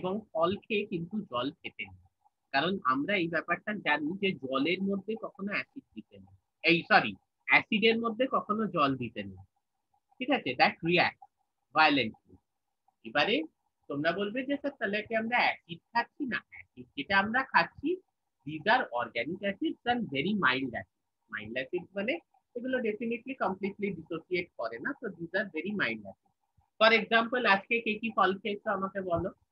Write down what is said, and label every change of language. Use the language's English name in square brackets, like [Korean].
[Bangla] এবং ফল খেয়ে কিন্তু জল খেতে নেই, কারণ আমরা এই ব্যাপারটা জানি যে জলের মধ্যে কখনো অ্যাসিড দিতে নেই, এই সরি অ্যাসিডের মধ্যে কখনো জল দিতে নেই, ঠিক আছে? [English] That react violently. [Bangla] এবারে তোমরা বলবে যে স্যার তাহলে কি আমরা অ্যাসিড খাচ্ছি? না, অ্যাসিড যেটা আমরা খাচ্ছি [English] these are organic acids and very mild acids. Mild acids [Bangla] মানে এগুলো ডেফিনেটলি কমপ্লিটলি ডিসোসিয়েট করে না, তো [English] these are very mild acids. [Bangla] For example, আজকে কে কি ফল খেয়েছো আমাকে বলো?